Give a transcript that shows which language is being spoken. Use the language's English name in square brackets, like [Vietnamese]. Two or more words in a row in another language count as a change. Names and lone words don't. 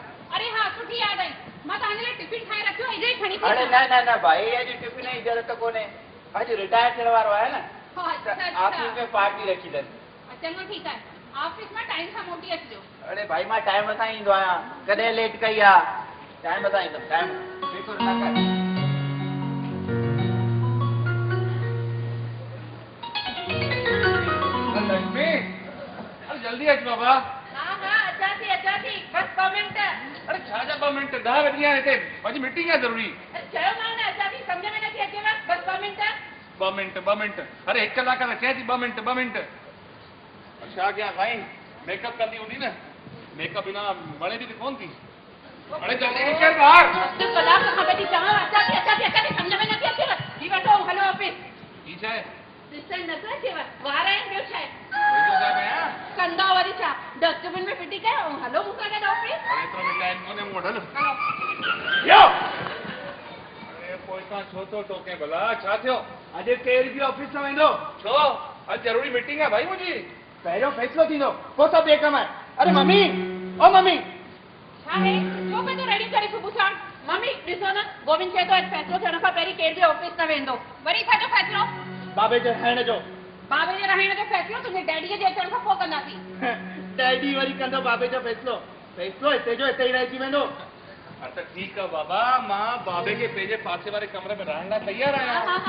[Sindhi] अरे हाँ सुठी याद आई मां तव्हांजे लाइ टिफिन ठाहे रखियो इजे खणी थी अरे न भाई अॼु टिफिन जी ज़रूरत कोन्हे अॼु रिटायर थियण वारो आहे न ऑफिस में पार्टी रखी अथनि चङो ठीकु आहे ऑफिस मां टाइम सां मोटी अचिजो अरे भाई मां टाइम सां ईंदो आहियां कॾहिं लेट कई आहे टाइम सां ईंदुमि टाइम फिकुर न कर लक्ष्मी अरे जल्दी अच बाबा हाँ अचा थी बस 2 मिंट अरे छा जा 2 मिंट 10 वॼी विया हिते अॼु मीटिंग आहे ज़रूरी चयोमांव न अचा थी सम्झ में नथी अचेव बस 2 मिंट अरे 1 कलाक में चए थी 2 मिंट छा कयां साईं मेकअप कंदी हूंदी न मेकअप बिना वणे थी कोन थी अरे जल्दी निकल बाहर अधु कलाक खां वेठी चवां अचा थी सम्झ में नथी अचेव ही वठो हलो ऑफिस ही छा आहे ॾिसण नथो अचेव वार आहिनि ॿियो छा आहे कंदा वरी छा डस्टबिन में फिटी कयो हलो मूंसां गॾु ऑफिस अरे एतिरो बि टाइम कोन्हे मूं वटि। हलो यो अरे पोइ तव्हां छो थो टोके भला, छा थियो? अॼु केरु बि ऑफिस न वेंदो। छो? अॼु ज़रूरी मीटिंग आहे भाई मुंहिंजी। पहिरियों फैसलो थींदो पोइ सभु ॿिए कम आहे। अरे मम्मी ओ मम्मी छा है छो पे तो रेडी करे सुबुह साण मम्मी ॾिसो न गोविंद चए थो अॼु फैसलो थियण खां पहिरीं केरु बि ऑफिस न वेंदो। वरी छाजो फैसलो? बाबे जे रहण जो। बाबे जे रहण जो फैसलो तुंहिंजे डैडीअ जे अचण खां पोइ कंदासीं। डैडी वरी कंदो बाबे जो फैसलो। फैसलो हिते जो हिते ई रहिजी वेंदो। हा त ठीकु आहे बाबा, मां बाबे खे पंहिंजे पासे वारे कमरे में रहण लाइ तयारु आहियां।